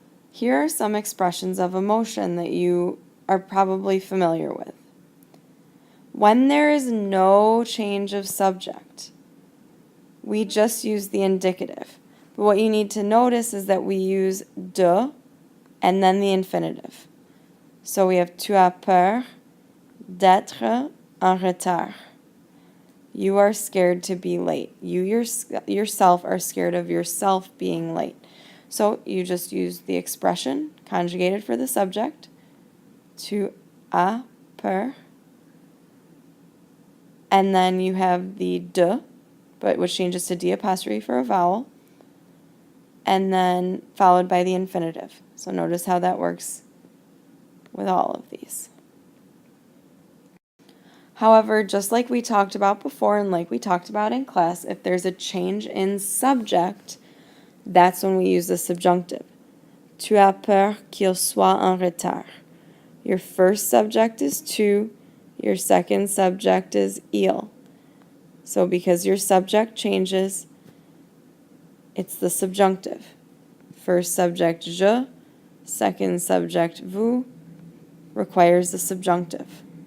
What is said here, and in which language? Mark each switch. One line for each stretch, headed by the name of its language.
English: Here are some expressions of emotion that you are probably familiar with. When there is no change of subject, we just use the indicative. But what you need to notice is that we use de and then the infinitive.
French: So we have tu as peur d'être en retard.
English: You are scared to be late. You yourself are scared of yourself being late. So you just use the expression conjugated for the subject,
French: tu as peur,
English: and then you have the de, but which changes to d apostrophe for a vowel, and then followed by the infinitive. So notice how that works with all of these. However, just like we talked about before and like we talked about in class, if there's a change in subject, that's when we use the subjunctive.
French: Tu as peur qu'il soit en retard.
English: Your first subject is tu, your second subject is il. So because your subject changes, it's the subjunctive. First subject je, second subject vous, requires the subjunctive.